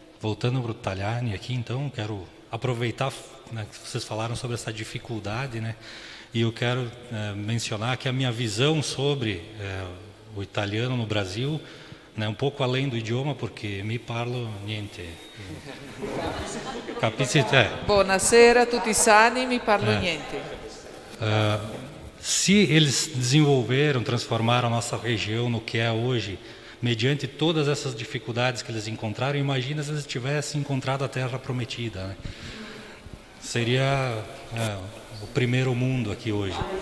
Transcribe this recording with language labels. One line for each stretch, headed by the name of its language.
Portuguese: Voltando para o Tagliani aqui, então, quero aproveitar, né, que vocês falaram sobre essa dificuldade, né? E eu quero mencionar que a minha visão sobre o italiano no Brasil, né, um pouco além do idioma, porque
Italian: mi parlo niente. Capisci te? Buonasera, tutti sani, mi parlo niente.
Portuguese: Se eles desenvolveram, transformaram a nossa região no que é hoje, mediante todas essas dificuldades que eles encontraram, imagina se eles tivessem encontrado a Terra Prometida, né? Seria o primeiro mundo aqui hoje.